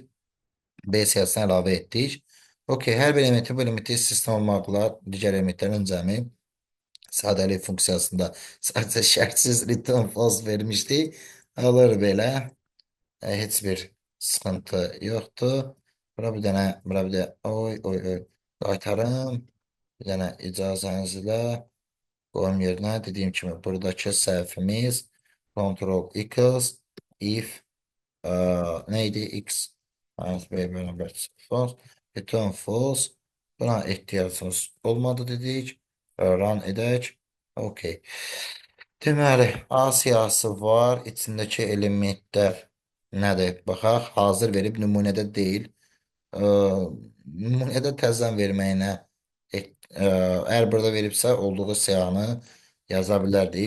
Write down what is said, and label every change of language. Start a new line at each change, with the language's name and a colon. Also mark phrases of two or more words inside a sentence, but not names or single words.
Azerbaijani: B siyasətini əlavə etdik. Okey, hər bir elementi bu elementi sistem olmaqla digər elementlərin cəmi sadəlik funksiyasında sadəcə şərtsiz
English: return false
Azerbaijani: vermişdik. Olur belə. Heç bir sıxıntı yoxdur. Bura bir də oy oy oy qaytarım. Bir dənə icazənizlə qoyum yerinə. Dediyim kimi buradakı səhvimiz Ctrl X if neydi? X minus B beraber false.
English: Return false.
Azerbaijani: Buna ihtiyacımız olmadı dedik. Run edək. Okey. Deməli, A siyahısı var. İçindəki elementlər nədir? Baxaq. Hazır verib nümunədə deyil. Nümunədə təzən verməyinə əgər burada veribsə olduğu siyahını yaza bilərdik.